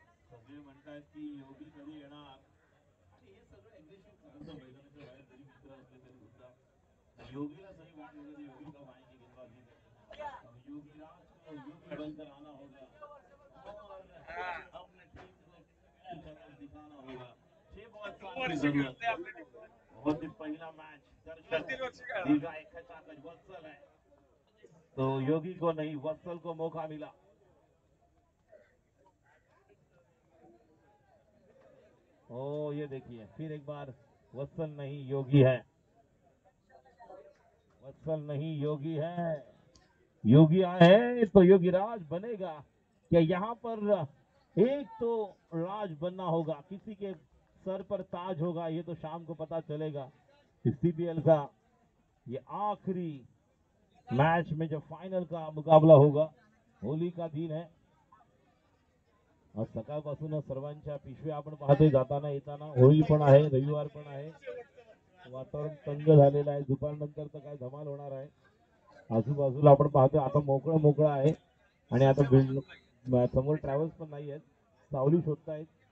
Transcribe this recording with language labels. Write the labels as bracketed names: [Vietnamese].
[Marathi] सगळे म्हणतात की योगी कधी येणार. आणि हे सगळं अग्रेसिव्ह चालतं मैदानाच्या बाहेर जरी मित्र असले तरी सुद्धा योगीला [Hindi] सही बात होगी. योगी कब आएंगे गेंदबाजी करने. योगी राज को योगी बनकर आना होगा और अपने टीम को दिखाना होगा. 6 बॉल 7 की जरूरत. बहुत ही पहला मैच दर्शक दीर्घा एक खचाखच वत्सल है. तो योगी को नहीं वत्सल को मौका मिला. ओ ये देखिए फिर एक बार वत्सल नहीं योगी है. वत्सल नहीं योगी है. योगी आए हैं तो योगी राज बनेगा. क्या यहाँ पर एक तो राज बनना होगा, किसी के सर पर ताज होगा, ये तो शाम को पता चलेगा. सीपीएल का ये आखिरी मैच में जो फाइनल का मुकाबला होगा. होली का दिन है. [Marathi] आज सकाळपासून सर्वांच्या पिशव्या आपण पाहतोय जाताना येताना. होळी पण आहे, रविवार पण आहे. वातावरण तंग झालेलं आहे. दुपारनंतर तर काय धमाल होणार आहे. आजूबाजूला आपण पाहतोय आता मोकळं आहे. आणि आता समोर ट्रॅव्हल्स पण नाही आहेत. सावली शोधतायत.